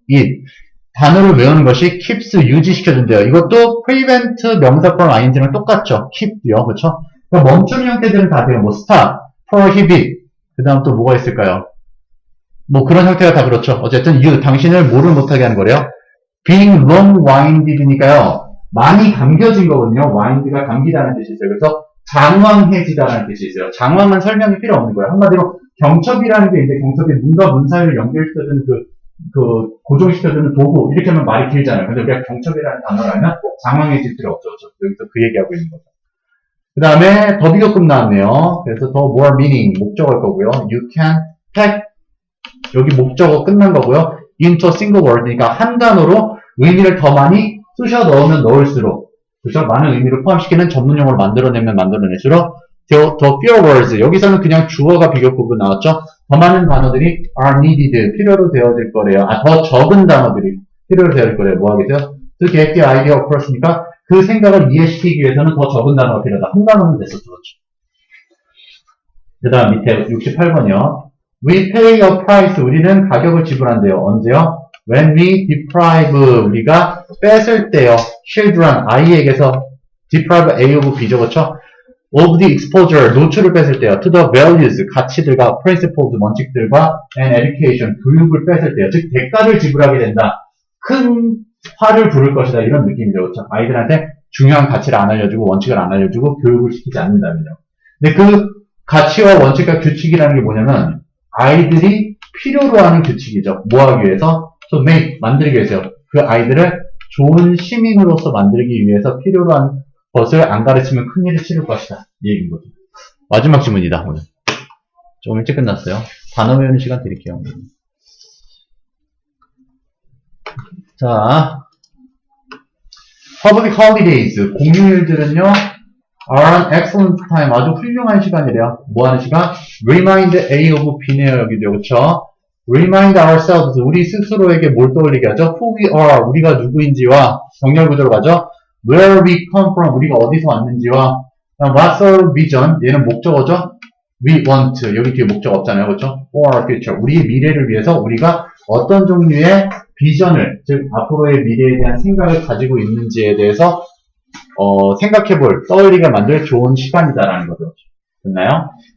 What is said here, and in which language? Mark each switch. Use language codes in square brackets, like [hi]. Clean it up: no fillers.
[ko] it, 단어를 외우는 것이 keeps, 유지시켜준대요. 이것도 prevent 명사 from ing랑 똑같죠. keep요. 그렇죠? 그러니까 멈추는 형태들은 다 돼요. 뭐 stop, prohibit, 그 다음 또 뭐가 있을까요? 뭐 그런 형태가 다 그렇죠. 어쨌든 you, 당신을 뭐를 못하게 하는 거래요. [en] being long-winded니까요. [ko] 많이 감겨진 거거든요. wind가 감기다는 뜻이 있어요. 그래서 장황해지다라는 뜻이 있어요. 장황한 설명이 필요 없는 거예요. 한마디로 경첩이라는 게 있는데 경첩이 문과 문 사이를 연결시켜주는 고정시켜주는 도구, 이렇게 하면 말이 길잖아요. 근데 우리가 경첩이라는 단어를 알면 장황해질 필요 없죠. 여기서 그 얘기하고 있는 거죠. 그 다음에 더 비교급 나왔네요. 그래서 더 [en] more meaning, [ko] 목적어일 거고요. You can pack, 여기 목적어 끝난 거고요. [en] into a single word, [ko] 그러니까 한 단어로 의미를 더 많이 쑤셔 넣으면 넣을수록, 그죠? 많은 의미를 포함시키는 전문용어를 만들어내면 만들어낼수록 더 [en] fewer words, [ko] 여기서는 그냥 주어가 비교급으로 나왔죠. 더 많은 단어들이 [en] are needed, [ko] 필요로 되어질 거래요. 더 적은 단어들이 필요로 되어질 거래요. 뭐 하겠어요? [en] To get the idea across [ko] 니까 그 생각을 이해시키기 위해서는 더 적은 단어가 필요하다. 한 단어는 됐었죠. 그 다음 밑에 68번이요. [en] We pay a price, [ko] 우리는 가격을 지불한대요. 언제요? [en] When we deprive, [ko] 우리가 뺏을 때요. children, 아이에게서 deprive A of B죠. 그렇죠? [en] of the exposure, [ko] 노출을 뺏을 때요. [en] to the values, [ko] 가치들과 principles, 원칙들과 and education, 교육을 뺏을 때요. 즉 대가를 지불하게 된다. 큰 화를 부를 것이다. 이런 느낌이죠. 그렇죠? 아이들한테 중요한 가치를 안 알려주고 원칙을 안 알려주고 교육을 시키지 않는다면요. 근데 그 가치와 원칙과 규칙이라는 게 뭐냐면 아이들이 필요로 하는 규칙이죠. 뭐 하기 위해서? [en] So make, [ko] 만들기 위해서요. 그 아이들을 좋은 시민으로서 만들기 위해서 필요로 한 것을 안 가르치면 큰일을 치를 것이다. 이 얘기인 거죠. 마지막 질문이다, 오늘. 좀 일찍 끝났어요. 단어 외우는 시간 드릴게요. 자, [en] public holidays, [ko] 공휴일들은요, [en] are an excellent time, [ko] 아주 훌륭한 시간이래요. 뭐 하는 시간? [en] Remind A of B네요, [ko] 여기도. 그쵸? [en] Remind ourselves, [ko] 우리 스스로에게 뭘 떠올리게 하죠? [en] Who we are, [ko] 우리가 누구인지와 정렬 구조로 가죠? [en] Where we come from, [ko] 우리가 어디서 왔는지와 [en] What's our vision, [ko] 얘는 목적어죠? We want, 여기 뒤에 목적 없잖아요. 그렇죠? [en] For our future, [ko] 우리의 미래를 위해서 우리가 어떤 종류의 비전을, 즉 앞으로의 미래에 대한 생각을 가지고 있는지에 대해서 생각해볼, 떠올리게 만들 좋은 시간이다라는 거죠. 됐나요?